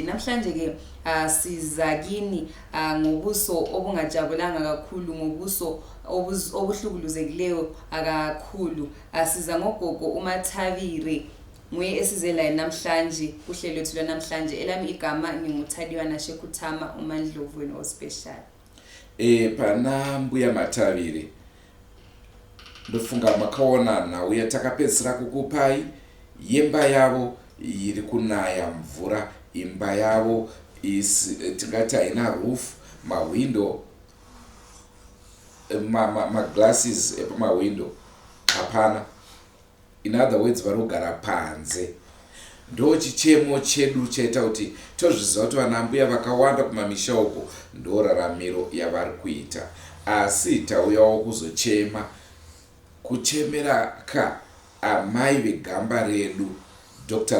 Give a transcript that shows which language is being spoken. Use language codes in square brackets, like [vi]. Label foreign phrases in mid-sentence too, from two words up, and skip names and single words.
[nd] Namhlanje ke siza kini ngobuso obungajabulanga kakhulu, ngobuso obuhlukuluzekileyo kakhulu. Siza ngogogo uMatavire, nguye esize laye namhlanje kuhlelo lwethu lwanamhlanje. Elami igama nginguThadiwana Shekuthama uMandlovu wenu ospecial. [sn] Pana mbuya Matavire, ndofunga makaona nhau yatakapedzisira kukupai yemba yavo iri kunaya mvura. Imba yavo tingati haina roof, mawindo, maglasses epamawindo hapana. [en] In other words, [sn] vari kugara panze. Ndo chichemo chedu chaita kuti tozviziva kuti vanambuya vakawanda kumamisha uko ndo raramiro yavari kuita. Asi tauyawo kuzochema, kuchemera amai vegamba redu Dr.